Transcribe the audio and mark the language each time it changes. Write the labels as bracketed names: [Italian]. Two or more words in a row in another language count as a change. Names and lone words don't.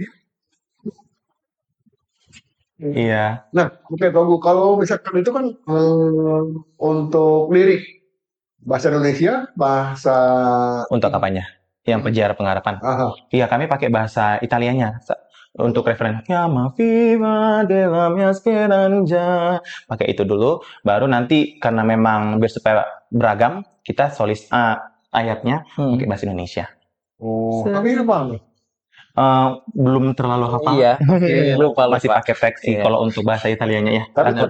[Indonesian] Iya. Nah, oke Togu, kalau misalkan itu kan untuk lirik bahasa Indonesia, bahasa Untuk apanya? Yang Pejar Pengharapan. Aha. Iya, kami pakai bahasa Italianya. Untuk referen, [Italian] Chiama viva della mia speranza. [Indonesian] Pakai itu dulu, baru nanti karena memang biar supaya beragam, kita ayatnya Hmm. pakai bahasa Indonesia. Oh, tapi itu Bang. Belum terlalu hafal. Iya, lupa. Masih pakai teks sih Iya. kalau untuk bahasa Italianya ya. Tapi Kan